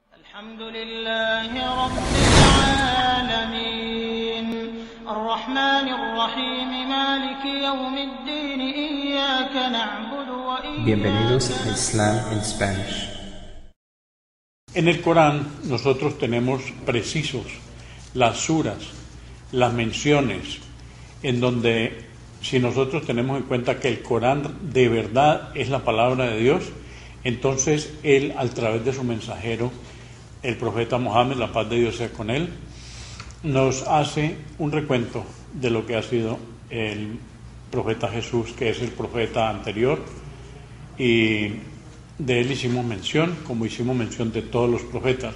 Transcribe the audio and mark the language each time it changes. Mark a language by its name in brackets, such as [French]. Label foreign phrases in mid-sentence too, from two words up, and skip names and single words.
[Arabic] الحمد لله رب العالمين الرحمن الرحيم مالك يوم الدين إياك نعبد وإياك [Spanish] Bienvenidos a Islam en Spanish. En el Corán nosotros tenemos precisos las suras, las menciones, en donde si nosotros tenemos en cuenta que el Corán de verdad es la palabra de Dios, entonces Él, a través de su mensajero, el profeta Mohammed, la paz de Dios sea con él, nos hace un recuento de lo que ha sido el profeta Jesús, que es el profeta anterior, y de él hicimos mención, como hicimos mención de todos los profetas.